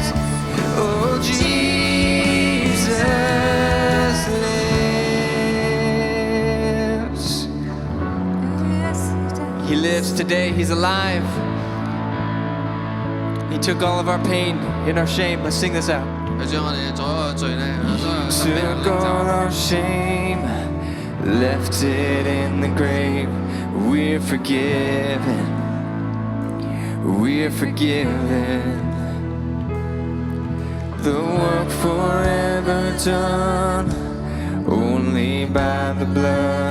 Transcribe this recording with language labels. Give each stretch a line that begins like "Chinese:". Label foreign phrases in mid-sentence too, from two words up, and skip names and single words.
English: Oh, Jesus lives. He lives today. He's alive. He took all of our pain and our shame. Let's sing this out.
Cantonese: 佢將我哋所有嘅罪咧，所有嘅疾病
English: Took all our shame, left it in the grave. We're forgiven. We're forgiven. The work forever done, only by the blood.